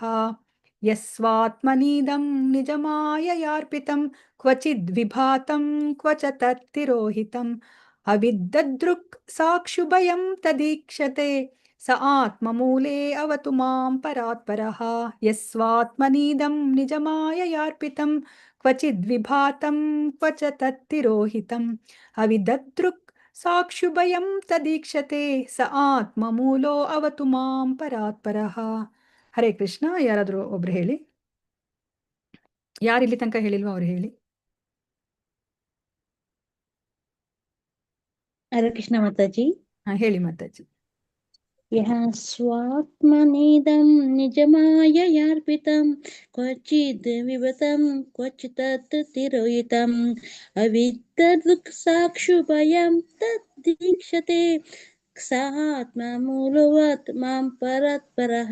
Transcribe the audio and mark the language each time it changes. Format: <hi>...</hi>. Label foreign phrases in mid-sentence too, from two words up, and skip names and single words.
<sa>ಯಸ್ವಾತ್ಮನೀದಂ ನಿಜಮಾಯಯಾರ್ಪಿತಂ ಕ್ವಚಿದ್ ವಿಭಾತಂ ಕ್ವಚ ತತ್ತಿರೋಹಿತಂ ಅವಿದ್ದದೃಕ್ ಸಾಕ್ಷುಭಯಂ ತದೀಕ್ಷತೆ ಸ ಆತ್ಮಮೂಲೇ ಅವತು ಮಾಂ ಪರಾತ್ಪರಃ. ಯಸ್ವಾತ್ಮನೀದಂ ನಿಜಮಾಯಯಾರ್ಪಿತಂ ಕ್ವಚಿದ್ ವಿಭಾತಂ ಕ್ವಚ ತತ್ತಿರೋಹಿತಂ ಅವಿದದೃಕ್ ಸಾಕ್ಷುಭಯಂ ತದೀಕ್ಷತೆ ಸ ಆತ್ಮಮೂಲೋ ಅವತು ಮಾಂ ಪರಾತ್ಪರಃ.</sa> <kn>ಹರೇ ಕೃಷ್ಣ. ಯಾರಾದರೂ ಒಬ್ರು ಹೇಳಿ, ಯಾರು ಇಲ್ಲಿ ತನಕ ಹೇಳಿಲ್ವೋ ಅವ್ರು ಹೇಳಿ. ಹರೇ ಕೃಷ್ಣ ಮಾತಾಜಿ. ಹೇಳಿ ಮಾತಾಜಿ.</kn> <sa>ಯಃ ಸ್ವಾತ್ಮನೇದಂ ನಿಜಮಾಯಯಾರ್ಪಿತಂ ಕ್ವಚಿದ್ ವಿಭತಂ ಕ್ವಚಿತ್ ತಿರೋಹಿತಂ ಅವಿದ್ದದೃಕ್ ಸಾಕ್ಷುಭಯಂ ತದ್ದೀಕ್ಷತೆ ಸ ಆತ್ಮಮೂಲವತ್ ಮಾಂ ಪರಾತ್ಪರಃ.</sa>